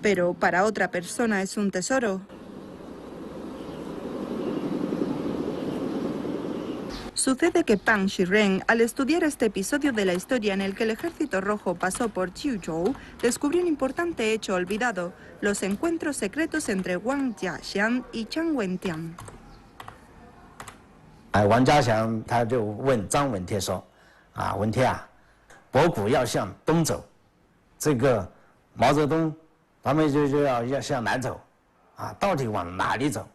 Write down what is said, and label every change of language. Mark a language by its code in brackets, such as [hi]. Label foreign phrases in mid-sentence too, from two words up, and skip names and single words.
[es] pero para otra persona es un tesoro. Sucede que Pang Shiren, al estudiar este episodio de la historia en el que el Ejército Rojo pasó por Chiuzhou, descubrió un importante hecho olvidado: los encuentros secretos entre Wang Jiaxiang y Zhang Wentian. [zh] 王家祥他就问张闻天说：“闻天啊，博古要向东走，这个毛泽东他们就要向南走，到底往哪里走？”